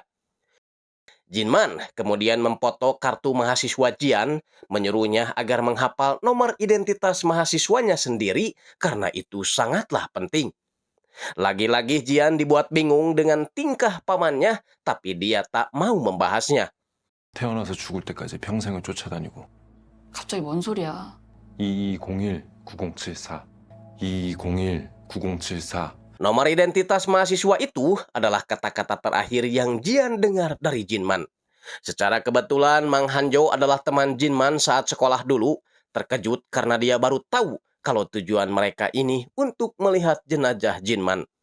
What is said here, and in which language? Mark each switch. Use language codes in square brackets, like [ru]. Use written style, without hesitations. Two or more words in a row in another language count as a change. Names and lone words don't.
[id] Jinman kemudian memfoto kartu mahasiswa Jian, menyuruhnya agar menghafal nomor identitas mahasiswanya sendiri karena itu sangatlah penting. Lagi-lagi Jian dibuat bingung dengan tingkah pamannya, tapi dia tak mau membahasnya. [ko] 태어나서 죽을 때까지 평생을 쫓아다니고 갑자기 뭔 소리야? 2201-9074 2201-9074 [id] Nomor identitas mahasiswa itu adalah kata-kata terakhir yang Jian dengar dari Jinman. Secara kebetulan Mang Hanjo adalah teman Jinman saat sekolah dulu, terkejut karena dia baru tahu kalau tujuan mereka ini untuk melihat jenazah Jinman.